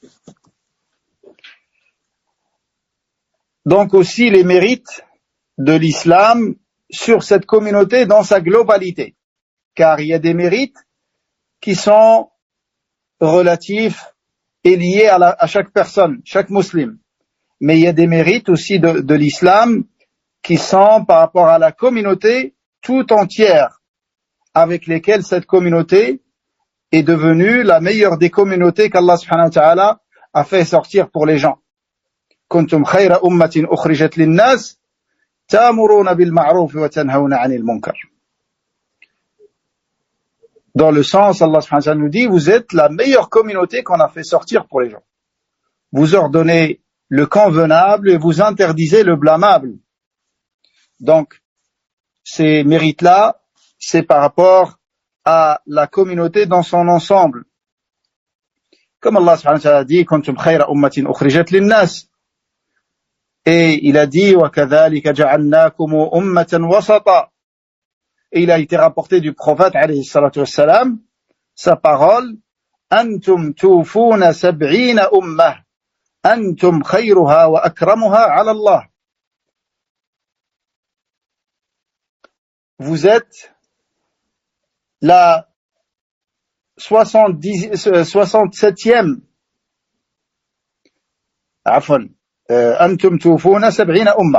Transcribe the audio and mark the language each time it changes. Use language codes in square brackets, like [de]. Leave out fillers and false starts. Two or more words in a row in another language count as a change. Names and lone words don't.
[fr] Donc aussi les mérites de l'islam sur cette communauté dans sa globalité, car il y a des mérites qui sont relatifs et liés à chaque personne, chaque musulman. Mais il y a des mérites aussi de l'islam qui sont par rapport à la communauté tout entière avec lesquelles cette communauté est devenue la meilleure des communautés qu'Allah [ar] سبحانه وتعالى [fr] a fait sortir pour les gens. [ar] كنتم خير أمة أخرجت للناس تأمرون بالمعروف وتنهون عن المنكر. [fr] Dans le sens, Allah [ar] سبحانه وتعالى [fr] nous dit, vous êtes la meilleure communauté qu'on a fait sortir pour les gens. Vous ordonnez le convenable et vous interdisez le blâmable. Donc, ces mérites-là, c'est par rapport à la communauté dans son ensemble. Comme Allah [ar] سبحانه وتعالى [fr] dit, [ar] كنتم خير أمة أخرجت للناس. [fr] Et il a dit, [ar] وكذلك جعلناكم أمة وسطا. [fr] Et il a été rapporté du prophète, [ar] عليه الصلاة والسلام, [fr] sa parole, [ar] أنتم توفون سبعين أمة أنتم خيرها وأكرمها على الله. [fr] Vous êtes la 67e, [ar] أنتم توفون سبعين أمة.